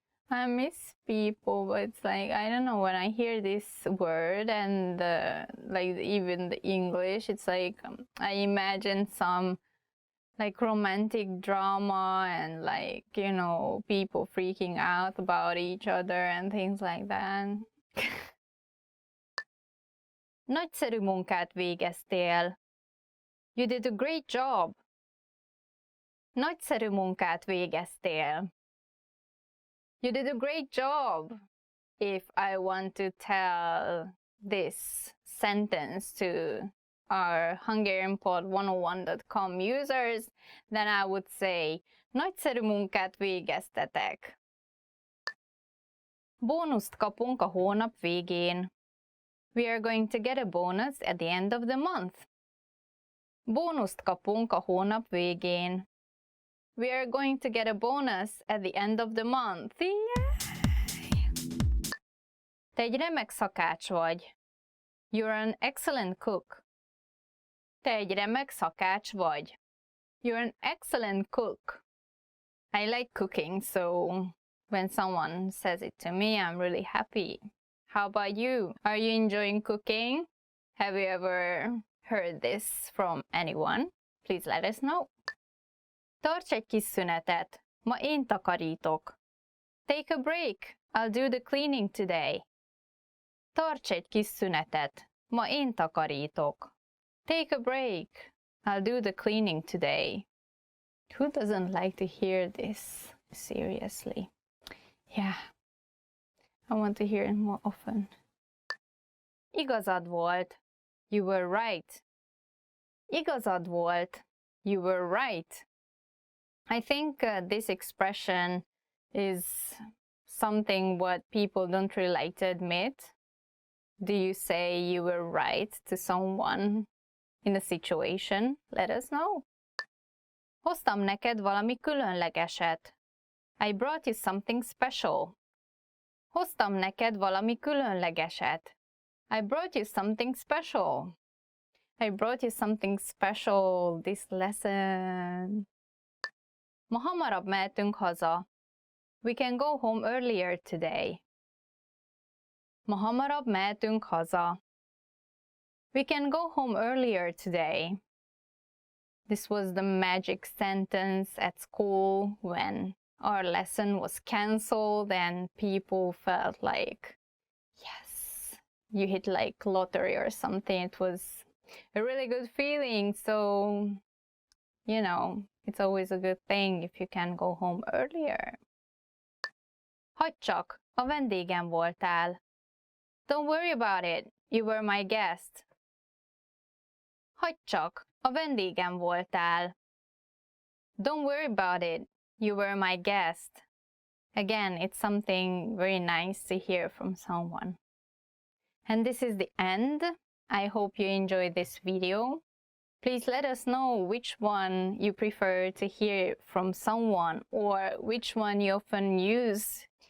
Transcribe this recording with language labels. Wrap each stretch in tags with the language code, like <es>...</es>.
<en>I miss people, but it's like, I don't know, when I hear this word and like even the English, it's like I imagine some like romantic drama and like, you know, people freaking out about each other and things like that.</en> <hu>Nagyszerű munkát végeztél.</hu> <en>You did a great job. Nagyszerű munkát végeztél. You did a great job. If I want to tell this sentence to our HungarianPod101.com users, then I would say,</en> <hu>nagyszerű munkát végeztetek. Bónuszt kapunk a hónap végén.</hu> <en>We are going to get a bonus at the end of the month.</en> <hu>Bónuszt kapunk a hónap végén.</hu> <en>We are going to get a bonus at the end of the month. Yay!</en> <hu>Te egy remek szakács vagy.</hu> <en>You're an excellent cook.</en> <hu>Te egy remek szakács vagy.</hu> <en>You're an excellent cook. I like cooking, so when someone says it to me, I'm really happy. How about you? Are you enjoying cooking? Have you ever heard this from anyone? Please let us know.</en> <hu>Tarts egy kis szünetet. Ma én takarítok.</hu> <en>Take a break. I'll do the cleaning today.</en> <hu>Tarts egy kis szünetet. Ma én takarítok.</hu> <en>Take a break. I'll do the cleaning today. Who doesn't like to hear this? Seriously. Yeah. I want to hear it more often.</en> <hu>Igazad volt.</hu> <en>You were right.</en> <hu>Igazad volt.</hu> <en>You were right. I think this expression is something what people don't really like to admit. Do you say you were right to someone in a situation? Let us know.</en> <hu>Hoztam neked valami különlegeset.</hu> <en>I brought you something special.</en> <hu>Hoztam neked valami különlegeset.</hu> <en>I brought you something special. I brought you something special this lesson.</en> <hu>Ma hamarabb mehetünk haza.</hu> <en>We can go home earlier today.</en> <hu>Ma hamarabb mehetünk haza.</hu> <en>We can go home earlier today. This was the magic sentence at school when our lesson was cancelled and people felt like, yes, you hit like lottery or something. It was a really good feeling. So, you know, it's always a good thing if you can go home earlier.</en> <hu>Hagyd csak, a vendégem voltál.</hu> <en>Don't worry about it, you were my guest.</en> <hu>Hagyd csak, a vendégem voltál.</hu> <en>Don't worry about it, you were my guest. Again, it's something very nice to hear from someone. And this is the end. I hope you enjoyed this video. Please let us know which one you prefer to hear from someone or which one you often use.</en>